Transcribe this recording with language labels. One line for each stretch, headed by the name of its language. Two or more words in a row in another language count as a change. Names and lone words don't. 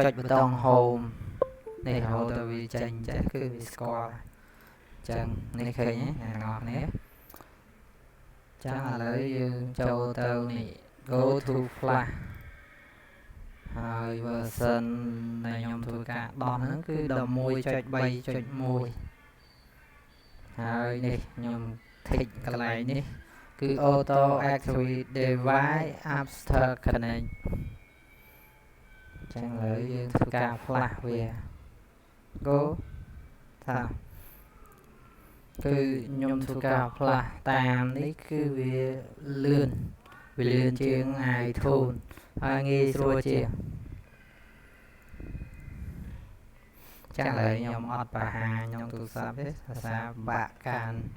Khmer: ចប៊ូតុង Home នេះរហូតដល់វាចេញចេះគឺវាស្គាល់ចឹងនេះឃើញទេអ្នកទាំងអស់គ្នាចឹងឥឡូវយើងចូលទៅនេះ
English: Go to Flash
Khmer: ហើយ version ដែលខ្ញុំធ្វើការដោះហ្នឹងគឺ 11.3.1 ហើយនេះខ្ញុំ tick កន្លែងនេះគឺ
English: auto activate device after connect
Khmer: ចឹងឥឡូវយើងធ្វើការ flash វា go ថាគឺខ្ញុំធ្វើការ flash តាមនេះគឺវាលឿនជាង iTunes ហើយងាយស្រួលជាងចឹងឥឡូវខ្ញុំអត់បង្ហាញក្នុងទូរស័ព្ទទេភាសាបាក់កាន់